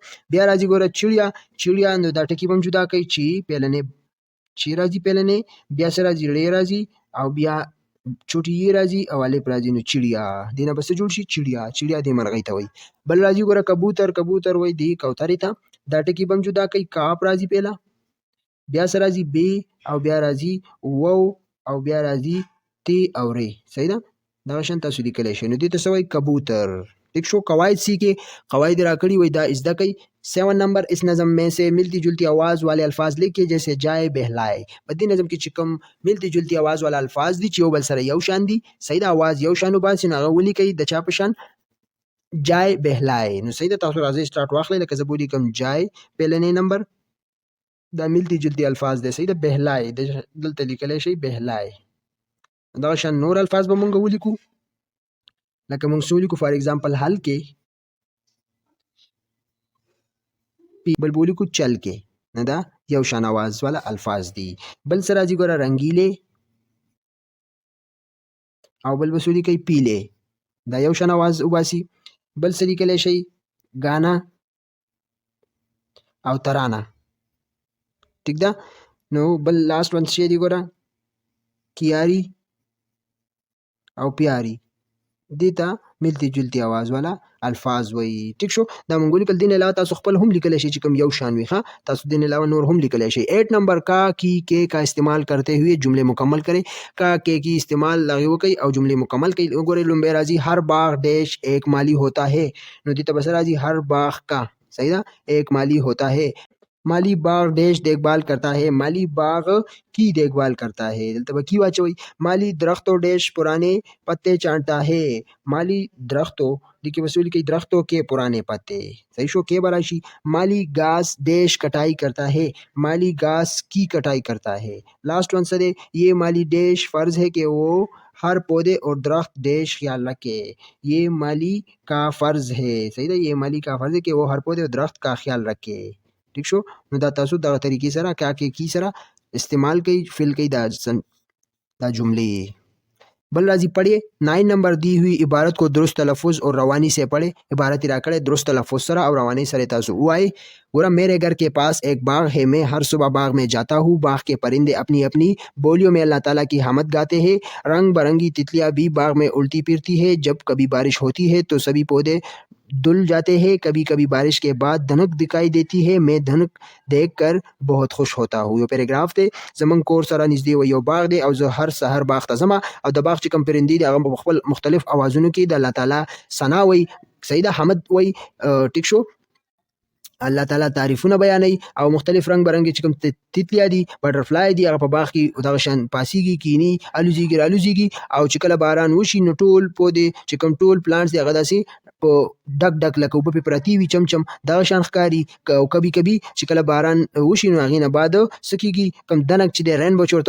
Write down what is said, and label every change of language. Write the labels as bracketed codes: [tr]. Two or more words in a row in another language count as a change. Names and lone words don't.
[ps] بیا راځي ګوره چړیا نو دا ټکي به هم جدا کوي چې پیلنې چې راځي پیلنې بیا سره راځي ړې راځي او بیا چوټي یې راځي او الف راځي نو چړیا دې نه به څه جوړ شي چړیا دې مرغۍ ته وایي. بل راځي ګوره کبوتر وایي دې کوترې ته دا ټکي به هم جدا کوي کاپ راځي پیله بیا سره راځي بی او بیا راځي وو او بیا راځي تی او ری. صحیح ده. دا شان تاسو لیکلی شئ نو دې ته څه وایي کبوتر. ٹھیک شو. [ur] قواعد سیکھے [ps] قواعد راکړي وای دا ازده کوي. [ur] 7 نمبر اس نظم میں سے ملتی جلتی آواز والے الفاظ لکھے جیسے جائے بہلائے. [ps] په دې نظم کې چې کوم [ur] ملتی جلتی آواز والا الفاظ [ps] دي چې یو بل سره یو شان دي. صحیح ده. آواز یو شان وباسي نو هغه ولیکئ د چا په شان جای بهلای. نو صحیح ده. تاسو راځئ سٹارټ واخلئ لکه زه به ولیکم جای پیلنی نمبر دا [ur] ملتی جلتی الفاظ [ps] دی. صحیح ده. بهلای دلته لیکلی شئ بهلای. دا شان نور الفاظ به مونږ ولیکو لکه مونږ څه ولیکو [en] for example [ps] حل کې بل ولیکو چل کې نه دا یو شان [ur] آواز والا الفاظ [ps] دي. بل سره راځي ګوره رنګیلې او بل به څه ولیکئ پیلې دا یو شان آواز وباسي. بل څه لیکلی شئ ګانا او ترانه. ٹھیک ده. نو بل [en] last one [ps] څه دی ګوره کیاری او پیاری دې ته [ur] ملتی جلتی آواز والا الفاظ [ps] وایي. ٹھیک شو. دا مونږ ولیکل. دې نه علاوه تاسو خپل هم لیکلی شئ چې کوم یو شان وي ښه تاسو دې نه علاوه نور هم لیکلی شئ. [ur] 8 نمبر کا کی کے کا استعمال کرتے ہوئے جملے مکمل کریں. [ps] کا کے کی استعمال هغې وکئ او جملې مکمل کړئ. وګورئ لومبی راځي [ur] هر باغ ډیش ایک مالی ہوتا ہے [ps] نو دې ته بس راځي [ur] هر باغ کا. [ps] صحیح ده. [ur] ایک مالی ہوتا ہے مالی باغ ڈیش دیکھ بھال کرتا ہے مالی باغ کی دیکھ بھال کرتا ہے [ps] دلته به کی واچوئ. [ur] مالی درختوں ڈیش پرانے پتے چاٹتا ہے مالی درختوں [ps] لیکي بس ولیکئ [ur] درختوں کے پرانے پتے. صحیح شو. کے براشي مالی گھاس ڈیش کٹائی کرتا ہے مالی گھاس کی کٹائی کرتا ہے. [en] last one [ur] سر یہ مالی ڈیش فرض ہے کہ وہ ہر پودے اور درخت ڈیش خیال رکھے یہ مالی کا فرض ہے. [ps] صحیح ده. [ur] یہ مالی کا فرض ہے کہ وہ ہر پودے اور درخت کا خیال رکھے. [ps] ٹھیک شو. نو دا تاسو دغه طریقې سره کا کې کی سره استعمال کوي فل کوي دا جملې. بل راځي [ur] پڑھیے 9 نمبر دی ہوئی عبارت کو درست تلفظ اور روانی سے پڑھے. [ps] عبارت راکړه درست تلفظ سره او روانی سره تاسو وایي. [ur] ګوره میرے گھر کے پاس ایک باغ ہے میں ہر صبح باغ میں جاتا ہوں باغ کے پرندے اپنی اپنی بولیوں میں اللہ تعالیٰ کی حمد گاتے ہیں رنگ برنگی تتلیاں بھی باغ میں الٹی پھرتی ہے جب کبھی بارش ہوتی ہے تو سبھی پودے دل جاتے ہیں کبھی کبھی بارش کے بعد دھنک دکھائی دیتی ہے میں دھنک دیکھ کر بہت خوش ہوتا ہوں. [ps] یو پیراګراف دی زمونږ کور سره نږدې یو باغ دی او زه هر سحر باغ ته ځم او د باغ چې کوم پرندې دي هغه په خپل مختلف اوازونو کې د الله تعالی ثنا وایي. صحیح ده. حمد وایي. ټیک شو. الله تعالی تعریفونه بیانوي او مختلف [ur] رنگ برنګ [ps] چې کوم تتلیا دي بټرفلای دي هغه په باغ کې دغه شان پاسيږي کینی الوزيږي رالوزيږي او چې کله باران وشي نو ټول پودې چې کوم ټول پلانټس دي هغه داسې په ډک ډک لکه اوبه پې پرتې وي چمچم دغه شان ښکاري او کبي کبي چې کله باران وشي نو هغې نه بعد څه کېږي کوم دنګ چې دی رینبو چې ورته